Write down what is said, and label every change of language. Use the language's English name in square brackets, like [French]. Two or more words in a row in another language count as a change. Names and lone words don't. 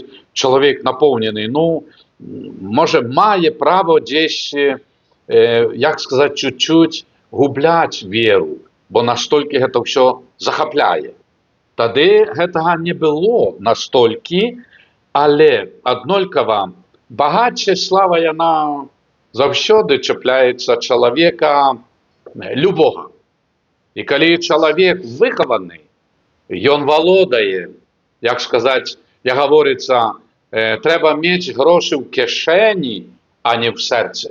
[Ukrainian] Чоловік наповнений, може, має право десь, як сказати, чуть-чуть гублять віру, бо настільки це все захопляє. Тоді цього не було настільки, але однаково [Belarusian] багацце слава яна заўсёды чапляецца чалавека любога. І калі чалавек выхаваны, ён валодае, як сказаць, як гаворыцца, трэба мець грошы ў кішэні, а не в сэрцы.